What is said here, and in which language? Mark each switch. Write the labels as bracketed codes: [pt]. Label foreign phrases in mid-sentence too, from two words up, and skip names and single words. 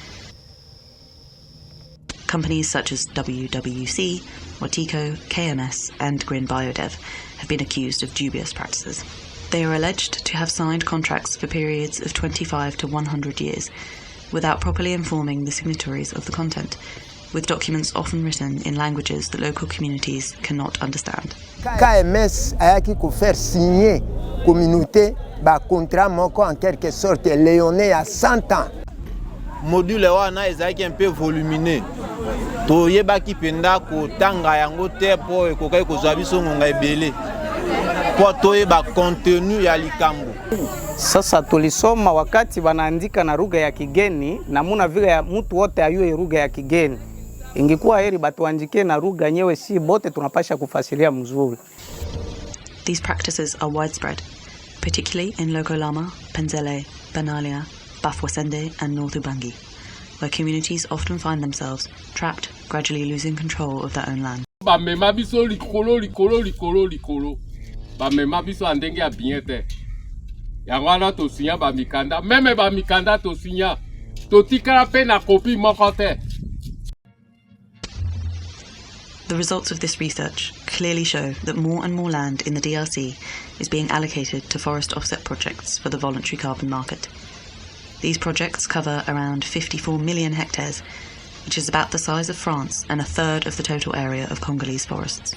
[en] Companies such as WWC, Watiko, KMS and Grin Biodev have been accused of dubious practices. They are alleged to have signed contracts for periods of 25 to 100 years without properly informing the signatories of the content, with documents often written in languages that local communities cannot understand. [ln] KMS ayaki ko [fr] faire signer communauté [ln] ba contrat moko [fr] en quelque sorte léoné à 100 ans. [ln] Module wana ezaki [fr] un peu volumineux. [ln] Toyebaki penda ko tanga yango te po ekokai kozwa biso ngonga ebele. Po toyeba contenu ya likambo. [sw] Sasa tulisoma wakati wanaandika na lugha ya kigeni na muna vile ya mtu wote ayue lugha ya kigeni. Ingekuwa heri batuandikie na lugha nyewe, si bote tunapasha kufasiria mzuri. [en] These practices are widespread, particularly in Logolama, Penzele, Banalia, Bafwasende and North Ubangi, where communities often find themselves trapped, gradually losing control of their own land. [ln] Bamema biso likolo. Bamema biso andenge ya bien te. Yango wana tosinya bamikanda, meme bamikanda tosinya. Totikala pe na kopi moko te. [en] The results of this research clearly show that more and more land in the DRC is being allocated to forest offset projects for the voluntary carbon market. These projects cover around 54 million hectares, which is about the size of France and a third of the total area of Congolese forests.